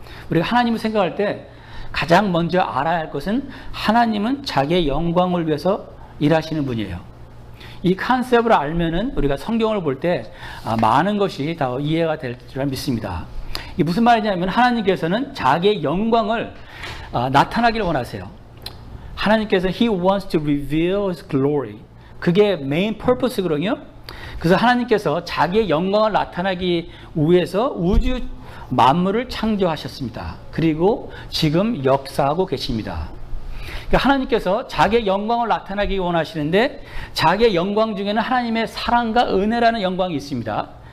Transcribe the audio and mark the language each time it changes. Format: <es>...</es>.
<ko>우리가 하나님을 생각할 때 가장 먼저 알아야 할 것은 하나님은 자기의 영광을 위해서 일하시는 분이에요. 이 컨셉을 알면은 우리가 성경을 볼 때 많은 것이 다 이해가 될 줄 믿습니다. 이게 무슨 말이냐면, 하나님께서는 자기의 영광을 나타나기를 원하세요. 하나님께서</ko> <en>He wants to reveal His glory.</en> <ko>그게 메인 퍼포스거든요. 그래서 하나님께서 자기의 영광을 나타나기 위해서 우주 만물을 창조하셨습니다. 그리고 지금 역사하고 계십니다. 그러니까 하나님께서 자기의 영광을 나타나기 원하시는데, 자기의 영광 중에는 하나님의 사랑과 은혜라는 영광이 있습니다.</ko>